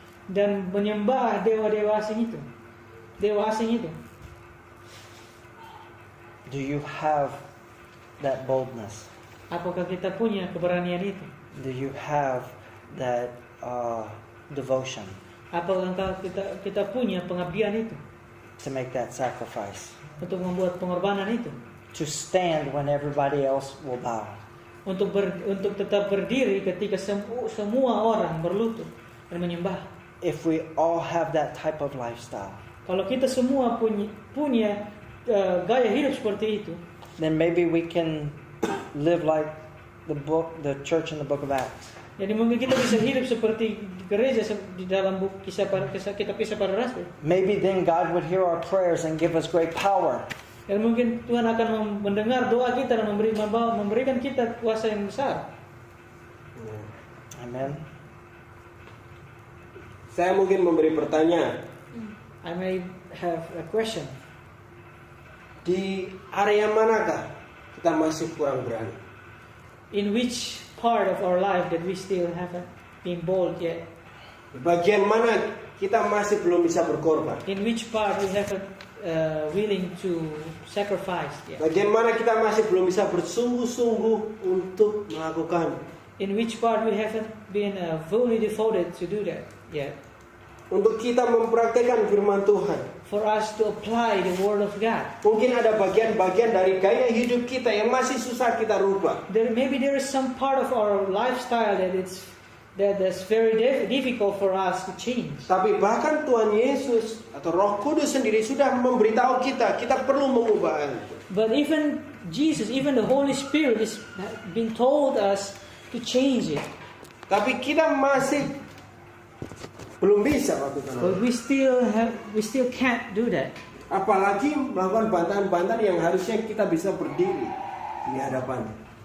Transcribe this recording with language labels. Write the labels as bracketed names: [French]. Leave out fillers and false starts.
[Indonesian] dan menyembah dewa-dewa asing itu. Dewa asing itu. [English] Do you have that boldness? [Indonesian] Apakah kita punya keberanian itu? [English] Do you have that devotion [Indonesian] Apakah kita punya pengabdian itu [English] to make that sacrifice? [Indonesian] untuk membuat pengorbanan itu? [English] To stand when everybody else will bow. [Indonesian] Untuk tetap berdiri ketika semua orang berlutut dan menyembah. [English] If we all have that type of lifestyle, [Indonesian] Kalau kita semua punya gaya hidup seperti itu, [English] then maybe we can live like the church in the book of Acts. [Indonesian] jadi mungkin kita bisa hidup seperti gereja di dalam buku kisah para rasul. [English] Maybe then God would hear our prayers and give us great power. [Indonesian] Dan mungkin Tuhan akan mendengar doa kita dan memberikan kita kuasa yang besar. [English] Amen. [Indonesian] Saya mungkin memberi pertanyaan. [English] I may have a question. [Indonesian] Di area manakah kita masih kurang berani? [English] In which part of our life that we still haven't been bold yet? [Indonesian] Di bagian mana kita masih belum bisa berkorban? [English] In which part we haven't willing to sacrifice yet? [Indonesian] Bagian mana kita masih belum bisa bersungguh-sungguh untuk melakukan? [English] In which part we haven't been fully devoted to do that yet? [Indonesian] Untuk kita mempraktekkan firman Tuhan. [English] For us to apply the word of God. [Indonesian] Mungkin ada bagian-bagian dari gaya hidup kita yang masih susah kita rubah. [English] Maybe there is some part of our lifestyle that's very difficult for us to change. [Indonesian] Tapi bahkan Tuhan Yesus atau Roh Kudus sendiri sudah memberitahu kita perlu mengubah itu. [English] But even Jesus, even the Holy Spirit is being told us to change it. [Indonesian] Tapi kita masih belum bisa waktu itu. [English] But we still can't do that. [Indonesian] Apalagi melakukan bantahan-bantahan yang harusnya kita bisa berdiri di hadapannya.